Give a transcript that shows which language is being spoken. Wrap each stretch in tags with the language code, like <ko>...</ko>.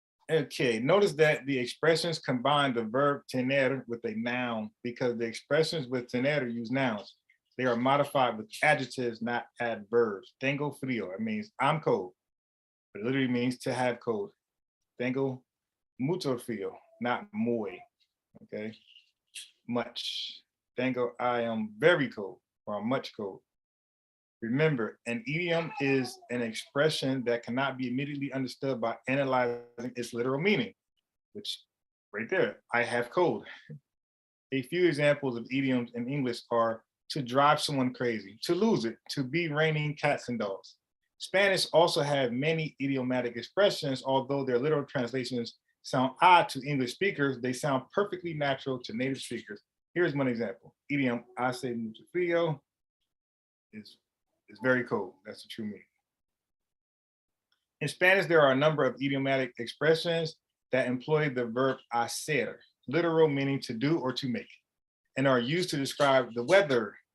<en>Okay, notice that the expressions combine the verb tener with a noun because the expressions with tener use nouns. They are modified with adjectives, not adverbs.</en> <es>Tengo frío,</es> <en>it means I'm cold. It literally means to have cold.</en> <es>Tengo mucho frío,</es> <en>not</en> <es>muy.</es> <en>Okay, much. Tengo, I am very cold, or I'm much cold. Remember, an idiom is an expression that cannot be immediately understood by analyzing its literal meaning, which right there, I have cold. A few examples of idioms in English are to drive someone crazy, to lose it, to be raining cats and dogs. Spanish also have many idiomatic expressions, although their literal translations sound odd to English speakers, they sound perfectly natural to native speakers. Here's one example. Idiom,</en> <es>hace mucho frío,</es> <en>is very cold. That's the true meaning. In Spanish, there are a number of idiomatic expressions that employ the verb hacer, literal meaning to do or to make, and are used to describe the weather.</en>